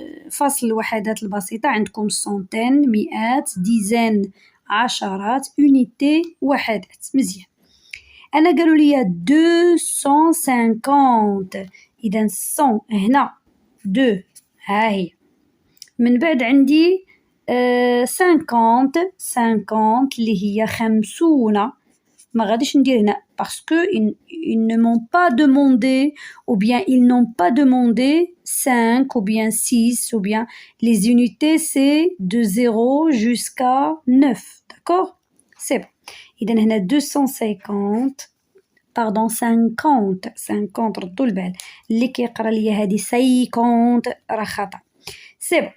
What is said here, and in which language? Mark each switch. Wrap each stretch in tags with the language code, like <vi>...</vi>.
<ar>فصل الوحدات البسيطة عندكم سونتين مئات، ديزان عشرات، يونيتي وحدات. مزيان. أنا قالوا لي 250. إذا 100 هنا 2 ها هي، من بعد عندي 50 اللي هي 50. ما غاديش ندير هنا</ar> <fr>parce que ils ne m'ont pas demandé ou bien ils n'ont pas demandé 5 ou bien 6 ou bien les unités c'est de 0 jusqu'à 9. D'accord? C'est bon.</fr> <ar>إذا هنا 250 pardon 50 ردوا البال، اللي كيقرا ليا هذه 50 راه خطأ. سي بون.</ar>